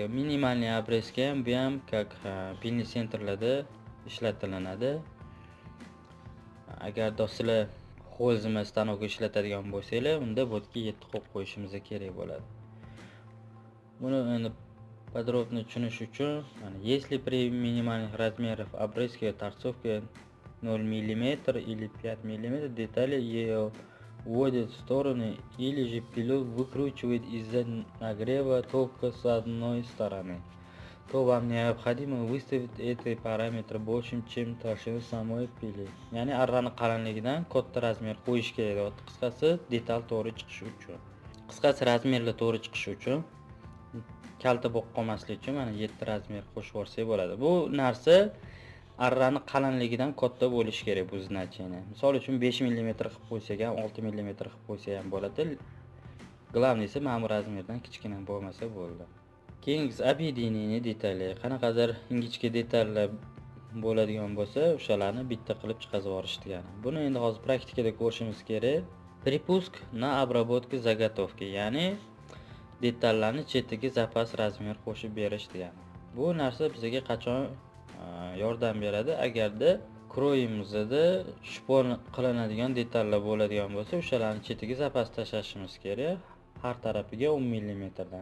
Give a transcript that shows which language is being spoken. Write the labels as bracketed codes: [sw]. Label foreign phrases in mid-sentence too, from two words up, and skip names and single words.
[ru] минимальный обрезка [uz] ham bu ham как pilni sentrlarda ishlatilinadi. Agar sizlar Holzma stanok ishlatadigan bo'lsanglar, unda bu yerga 7 qo'yib qo'yishimiz kerak bo'ladi. Buni endi подробно tushunish uchun, [ru] если при минимальных размерах обрезки торцовки 0 мм или 5 мм детали ее уводят в стороны или же пилот выкручивает из-за нагрева только с одной стороны, то вам необходимо выставить эти параметры больше, чем толщину самой пили. [uz] Ya'ni arrani qalinligidan katta razmer qo'yish kerak. Qisqasi detal to'g'ri chiqishi uchun. Qisqasi razmerlar to'g'ri chiqishi uchun, kalta bo'lib qolmaslik uchun mana 7 razmer qo'shib olsak bo'ladi. Bu narsa arrani qalinligidan katta bo'lishi kerak bu значение. Misol uchun 5 mm qilib qo'ysak ham, 6 mm qilib qo'ysak ham bo'ladi. Главныйsi mana bu razmerdan kichkina bo'lmasa bo'ldi. Keyingisi [ru] объединение детали. [uz] Qanaqadir ingichka detallar bo'ladigan bo'lsa, o'shalarni bitta qilib chiqazib yuborish degani. Buni endi hozir praktikada ko'rishimiz kerak. [ru] Припуск на обработку заготовки, [uz] ya'ni detallarni chetiga zapas razmer qo'shib berish degani. Bu narsa bizga qachon yordam beradi? Agarda kroyimizda shpon qilinadigan detallar bo'ladigan bo'lsa, o'shalarni chetiga zapas tashlashimiz kerak. Har tarafiga 10 mm dan.